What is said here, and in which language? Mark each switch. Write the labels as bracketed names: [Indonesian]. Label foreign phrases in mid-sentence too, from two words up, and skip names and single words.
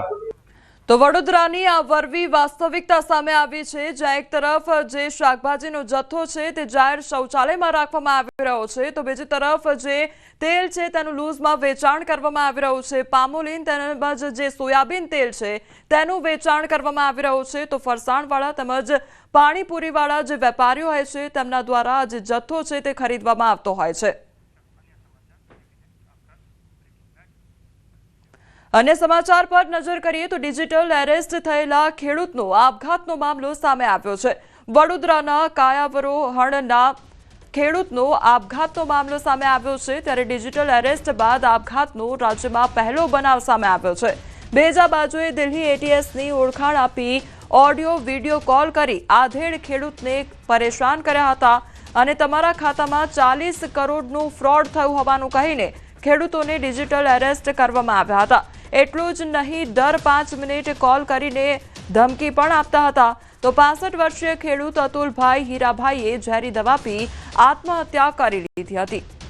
[Gujarati] તો વડોદરાની આ વરવી વાસ્તવિકતા સામે આવી છે જ્યાં એક તરફ જે શાકભાજીનો જથ્થો છે તે જાહેર શૌચાલયમાં રાખવામાં આવી રહ્યો છે તો બીજી તરફ જે તેલ છે તેનું લૂઝમાં વેચાણ કરવામાં આવી રહ્યું છે। પામોલીન તેમજ જે સોયાબીન તેલ છે તેનું વેચાણ કરવામાં આવી રહ્યું છે તો ફરસાણવાળા તેમજ પાણીપુરીવાળા જે વેપારીઓ હોય છે તેમના દ્વારા જે જથ્થો છે તે ખરીદવામાં આવતો હોય છે। અન્ય સમાચાર પર નજર કરીએ તો [English] digital arrest [Gujarati] થયેલા ખેડૂતનો આપઘાતનો મામલો સામે આવ્યો છે। વડોદરાના કાયાવરોહણના ખેડૂતનો આપઘાતનો મામલો સામે આવ્યો છે ત્યારે [English] digital arrest [Gujarati] બાદ આપઘાતનો રાજ્યમાં પહેલો બનાવ સામે આવ્યો છે। બેજા બાજુએ દિલ્હી એટીએસની ઓળખાણ આપી [English] audio video call [Gujarati] કરી આધેડ ખેડૂતને પરેશાન કર્યા હતા। અને તમારા ખાતામાં 40 કરોડનું ફ્રોડ થયું હોવાનું કહીને ખેડૂતોને [English] digital arrest [Gujarati] કરવામાં આવ્યા હતા। એટલું જ નહીં, દર 5 મિનિટ કોલ કરીને ધમકી પણ આપતા હતા। તો 65 વર્ષીય ખેડૂત અતુલભાઈ હીરાભાઈએ ઝેરી દવા પી આત્મહત્યા કરી લીધી હતી।